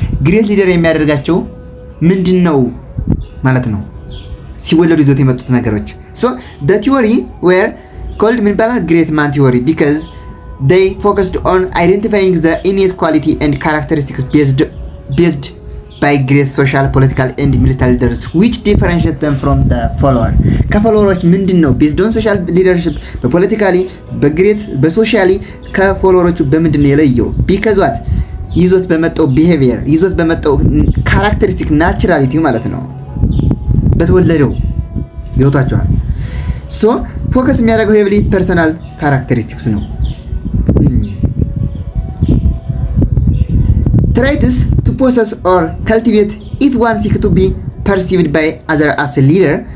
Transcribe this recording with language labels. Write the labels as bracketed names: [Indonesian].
[Amharic] great leader የሚያደርጋቸው ምንድነው ማለት ነው? ሲወለዱ ይዞት የመጡት ነገሮች። [English] so the theory were called great man theory because they focused on identifying the innate quality and characteristics based by great social, political and military leaders which differentiate them from the follower. [Amharic] ከፎሎወሮች ምንድነው [English] based on social leadership [Amharic] በፖለቲካሊ በግሬት በሶሻሊ ከፎሎወሮቹ በምንድነው የለየው? [English] because what [Amharic] ይዞት በመጣው ቢሄቪየር ይዞት በመጣው ካራክተሪስቲክ ናቹራሊቲ ማለት ነው፣ በተወለደው ገብታችኋል። ሶ ፎከስ የሚያደርገው ሄቪሊ ፐርሰናል ካራክተሪስቲክስ ነው። [English] traits to possess or cultivate if one seeks to be perceived by other as a leader.